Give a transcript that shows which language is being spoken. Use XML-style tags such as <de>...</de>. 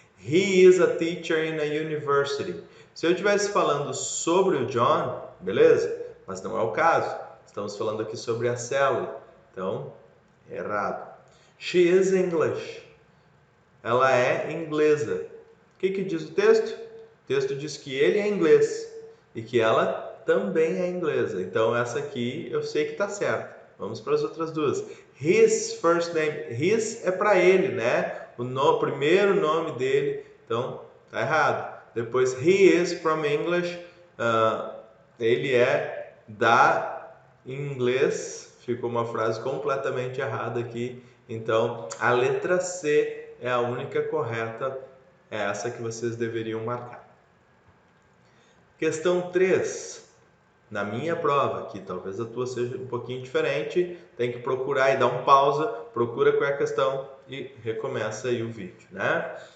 <en>He is a teacher in a university.</en> <pt>Se eu estivesse falando sobre o John, beleza? Mas não é o caso. Estamos falando aqui sobre a Sally. Então, errado.</pt> <en>She is English.</en> <pt>Ela é inglesa. O que diz o texto? O texto diz que ele é inglês e que ela também é inglesa. Então, essa aqui eu sei que está certa. Vamos para as outras duas.</pt> <en>His first name.</en> <pt>His é para ele, né? O primeiro nome dele. Então, tá errado. Depois,</pt> <en>he is from English.</en> <pt>Ele é da inglês. Ficou uma frase completamente errada aqui. Então, a letra C é a única correta. É essa que vocês deveriam marcar. Questão 3. Na minha prova, que talvez a tua seja um pouquinho diferente, tem que procurar e dar um pausa, procura qual é a questão e recomeça aí o vídeo, né?</pt>